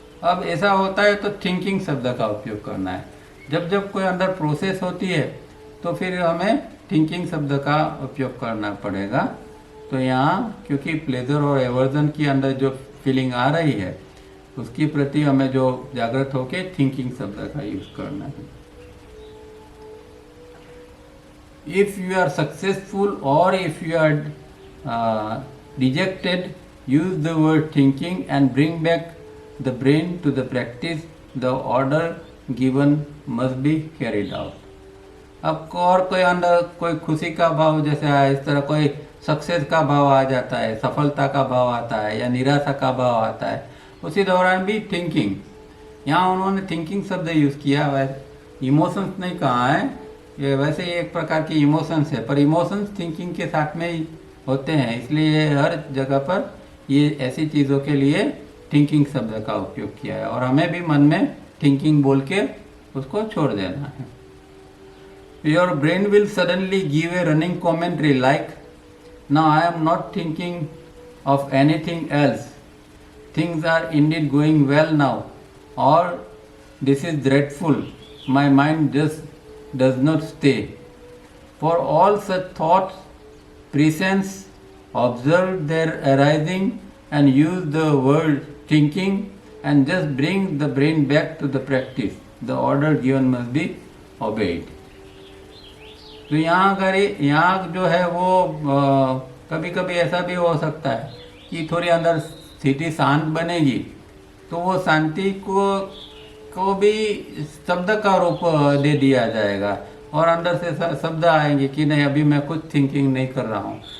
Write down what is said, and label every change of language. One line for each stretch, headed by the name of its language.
Hindi: अब ऐसा होता है तो थिंकिंग शब्द का उपयोग करना है। जब जब कोई अंदर प्रोसेस होती है तो फिर हमें थिंकिंग शब्द का उपयोग करना पड़ेगा। तो यहाँ क्योंकि प्लेजर और एवर्जन की अंदर जो फीलिंग आ रही है उसके प्रति हमें जो जागृत होके थिंकिंग शब्द का यूज करना है।
English: If you are successful or if you are dejected, use the word thinking and bring back the brain to the practice. The order given must be carried out.
Hindi: अब और कोई अंदर कोई खुशी का भाव जैसे है, इस तरह कोई सक्सेस का भाव आ जाता है, सफलता का भाव आता है या निराशा का भाव आता है, उसी दौरान भी थिंकिंग, यहाँ उन्होंने थिंकिंग शब्द यूज़ किया है, इमोशंस नहीं कहा है। ये वैसे ही एक प्रकार की इमोशंस है, पर इमोशंस थिंकिंग के साथ में ही होते हैं, इसलिए हर जगह पर ये ऐसी चीज़ों के लिए थिंकिंग शब्द का उपयोग किया है और हमें भी मन में थिंकिंग बोल के उसको छोड़ देना है।
English: Your brain will suddenly give a running commentary like, now I am not thinking of anything else, things are indeed going well now, or this is dreadful, my mind just does not stay. For all such thoughts, presence, observe their arising and use the word thinking and just bring the brain back to the practice. The order given must be obeyed.
Hindi: तो यहाँ अगर यहाँ जो है वो कभी कभी ऐसा भी हो सकता है कि थोड़ी अंदर स्थिति शांत बनेगी तो वो शांति को भी शब्द का रूप दे दिया जाएगा और अंदर से शब्द आएंगे कि नहीं अभी मैं कुछ थिंकिंग नहीं कर रहा हूँ।